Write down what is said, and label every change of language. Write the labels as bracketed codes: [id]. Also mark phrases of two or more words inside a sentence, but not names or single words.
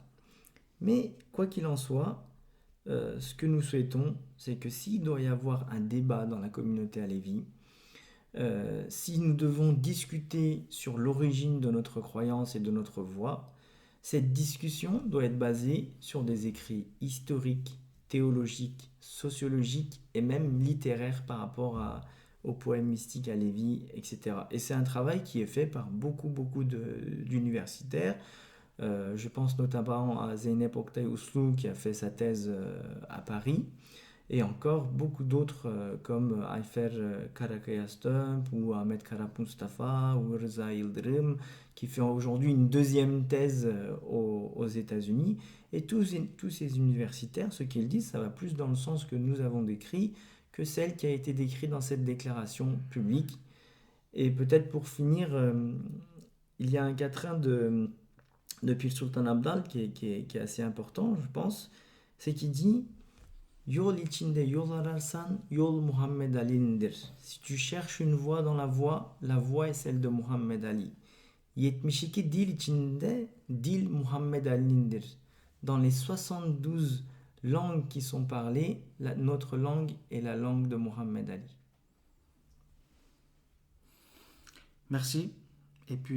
[fr] Mais quoi qu'il en soit, ce que nous souhaitons, c'est que s'il doit y avoir un débat dans la communauté Alevi, si nous devons discuter sur l'origine de notre croyance et de notre foi, cette discussion doit être basée sur des écrits historiques, théologiques, sociologiques et même littéraires par rapport aux poèmes mystiques Alevi, etc. Et c'est un travail qui est fait par beaucoup d'universitaires. Je pense notamment à Zeynep Oktay Uslu qui a fait sa thèse à Paris, et encore beaucoup d'autres comme Ayfer Karakaya-Stump ou Ahmed Karap Mustafa ou Reza Yıldırım qui fait aujourd'hui une deuxième thèse aux États-Unis. Et tous ces universitaires, ce qu'ils disent, ça va plus dans le sens que nous avons décrit que celle qui a été décrite dans cette déclaration publique. Et peut-être pour finir, il y a un quatrain de Pir Sultan Abdal qui est assez important, je pense, c'est qu'il dit [tr] Yol içinde yol ararsan yol Muhammed Ali'nindir. [fr] Si tu cherches une voie dans la voie est celle de Muhammed Ali. [tr] 72 dil içinde dil Muhammed Ali'nindir. [fr] Dans les 72 langues qui sont parlées, notre langue est la langue de Muhammed Ali. Merci. Et puis